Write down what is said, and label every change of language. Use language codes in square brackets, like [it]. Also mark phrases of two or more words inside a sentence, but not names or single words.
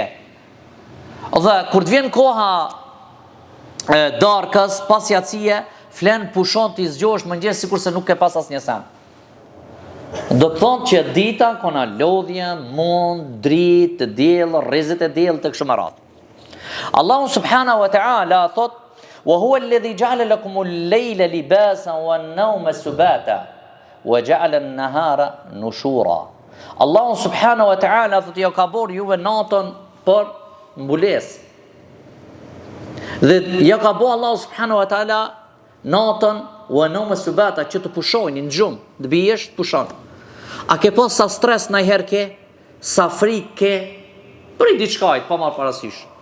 [sq] Dhe kur të vjen koha darkës, pas jacie, flen pushon t'i zgjohesh mëngjes sikur se nuk ke pas asnjë sen. Do të thonë që dita kona lodhje, mund, dritë, diell, rrezet e diell të kështu me radhë. [ar] الله سبحانه وتعالى thot وهو الذي جعل لكم الليل لباسا والنوم سباتا وجعل النهار نشورا. الله سبحانه وتعالى [sq] thotë ja ka bërë juve natën për mbulesë. Dhe ja ka bërë [ar] الله سبحانه وتعالى [sq] natën [ar] والنوم سباتا [sq] që të pushojnë në gjumë, të bijesh të pushon. A ke pas sa stres ndonjëherë ke, sa frikë ke, për diçka pa marr parasysh.